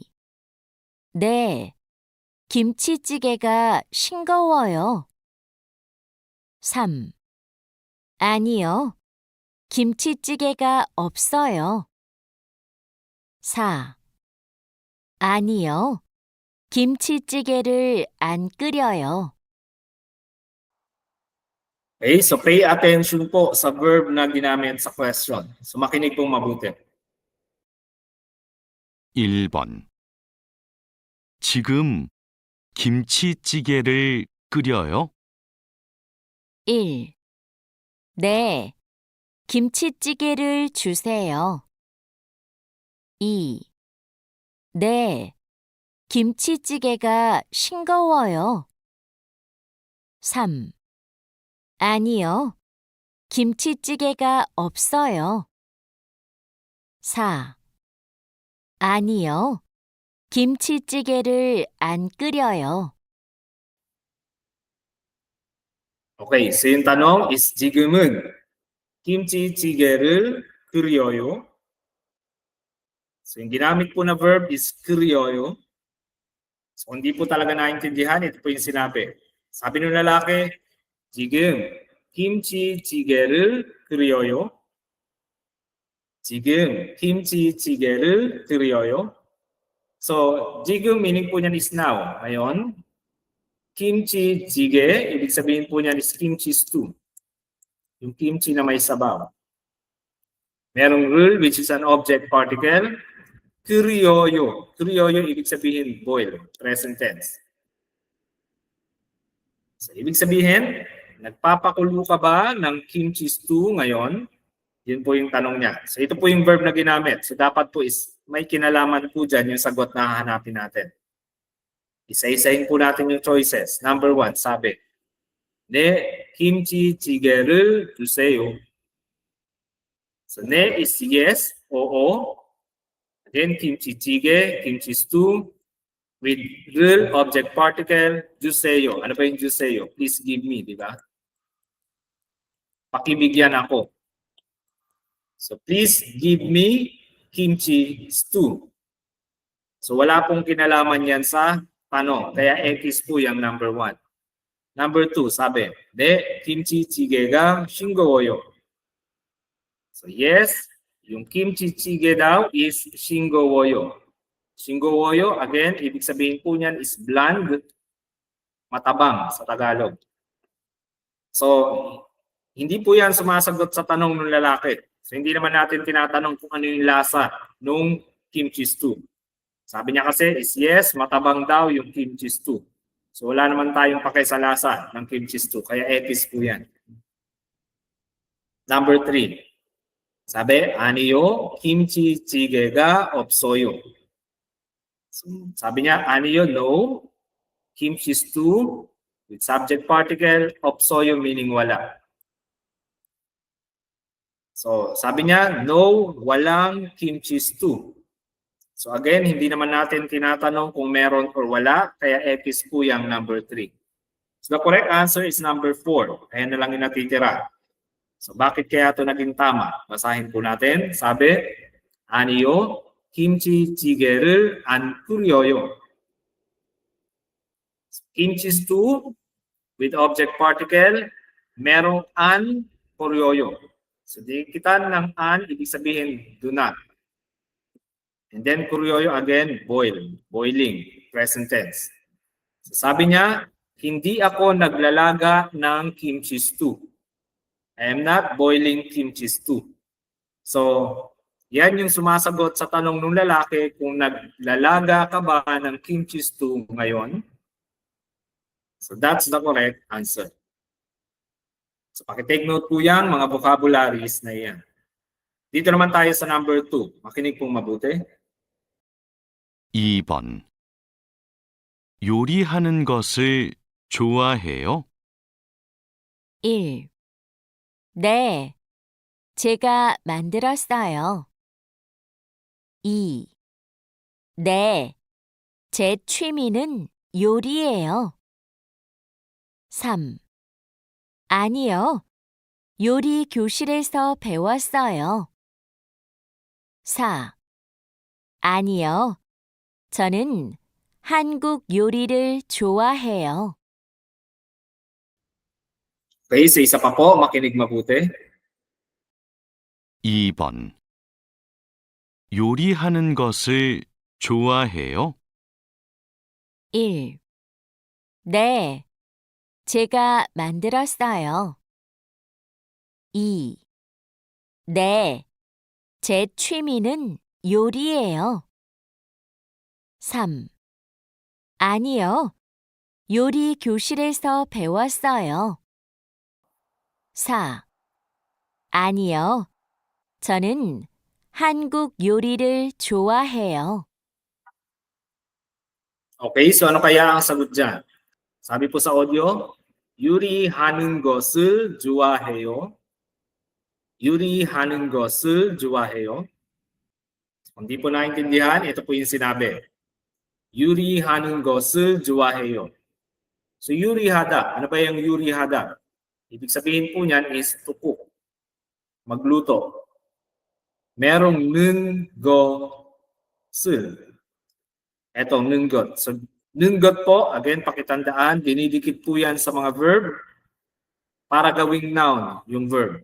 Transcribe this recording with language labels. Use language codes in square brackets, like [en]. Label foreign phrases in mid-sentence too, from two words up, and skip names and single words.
[ko] 네, 김치찌개가 싱거워요. 3. 아니요, 김치찌개가 없어요. 4. 아니요, 김치찌개를 안 끓여요. [en] Okay, so pay attention [tl] po sa verb na ginamit sa question. So makinig pong mabuti. [ko] 1번. 지금 김치찌개를 끓여요? 1. 네, 김치찌개를 주세요. 2. 네, 김치찌개가 싱거워요. 3. 아니요, 김치찌개가 없어요. 4. 아니요, 김치찌개를 안 끓여요. [tl] Okay, so yung tanong is [ko] 지금은 김치찌개를 끓여요. [tl] So yung ginamit po na verb is 끓여요. So hindi po talaga naintindihan, ito po yung sinabi. Sabi ng lalaki, [ko] 지금 김치찌개를 끓여요. 지금 김치찌개를 끓여요. [tl] So, 지금 meaning po niyan is now. Ngayon, kimchi-jjigae, ibig sabihin po niyan is [en] kimchi stew. [tl] Yung kimchi na may sabaw. [en] Merong rule which is an object particle. [ko] 끓여요. 끓여요, [tl] ibig sabihin [en] boil, present tense. [tl] So, ibig sabihin, nagpapakulo ka ba ng kimchi stew ngayon? Yun po yung tanong niya. So ito po yung verb na ginamit. So dapat po is may kinalaman po dyan yung sagot na hahanapin natin. Isa-isahin po natin yung choices. Number 1, sabi, [ko] 네, 김치찌개를 주세요. [tl] So 네 is yes, oo. [en] Again, kimchi-jjigae, kimchi stew, with real object particle, [ko] 주세요. [tl] Ano ba yung 주세요? [en] Please give me, [tl] di ba? Pakibigyan ako. [en] So please give me kimchi stew. [tl] So wala pong kinalaman yan sa tanong. Kaya X po yung number 1. Number 2, sabi, [ko] 네, 김치찌개가 싱거워요. [tl] So yes, yung kimchi-jjigae daw is 싱거워요. [ko] 싱거워요, [tl] again, ibig sabihin po niyan is bland, matabang sa Tagalog. So, hindi po yan sumasagot sa tanong ng lalaki. So, hindi naman natin tinatanong kung ano yung lasa nung [en] kimchi stew. [tl] Sabi niya kasi is yes, matabang daw yung [en] kimchi stew. [tl] So, wala naman tayong pakay sa lasa ng [en] kimchi stew. [tl] Kaya X po yan. Number 3. Sabi, [ko] 아니요, 김치찌개가 없어요. [tl] So, sabi niya, [ko] 아니요, [en] no, kimchi stew with subject particle, [tl] 없어요 meaning wala. So, sabi niya, no, walang [en] kimchi stew. [tl] So again, hindi naman natin tinatanong kung meron or wala, kaya X po yung number 3. [en] So the correct answer is number 4. [tl] Ayan na lang yung natitira. So bakit kaya ito naging tama? Basahin po natin. Sabi, [ko] 아니요, 김치찌개를 안 끓여요. [en] Kimchi stew with object particle, [tl] merong an 끓여요. So, dikitan ng an, ibig sabihin, [en] do not. And then, 끓여요 again, boil, boiling, present tense. So, [tl] sabi niya, hindi ako naglalaga ng [en] kimchi stew. I am not boiling kimchi stew. So, [tl] yan yung sumasagot sa tanong ng lalaki kung naglalaga ka ba ng [en] kimchi stew [tl] ngayon. [en] So, that's the correct answer. [tl] So, pakitake note po yan, mga vocabularies na yan. Dito naman tayo sa number 2. Makinig pong mabuti. [ko] 2번. 요리하는 것을 좋아해요? 1. 네, 제가 만들었어요. 2. 네, 제 취미는 요리예요. 3. 아니요, 요리 교실에서 배웠어요. 4. 아니요, 저는 한국 요리를 좋아해요. [tl] Okay, sa isa pa po, makinig mabuti. [ko] 2번. 요리하는 것을 좋아해요? 1. 네, 제가 만들었어요. 2. 네, 제 취미는 요리예요. 3. 아니요, 요리 교실에서 배웠어요. 4. 아니요, 저는 한국 요리를 좋아해요. [tl] Okay, so ano kaya ang sagot dyan? Sabi po sa audio, [ko] 요리하는 것을 좋아해요. 요리하는 것을 좋아해요. [tl] Kung di po naintindihan, ito po yung sinabi. [ko] 요리하는 것을 좋아해요. So 요리하다, [tl] ano ba yung 요리하다? Ibig sabihin po niyan is [en] to cook. [tl] Magluto. Merong [ko] 는 것을. [tl] Ito, [ko] 는 것. [tl] So [ko] 는 것 [tl] po, again, pakitandaan, dinidikit po yan sa mga verb para gawing noun, yung verb.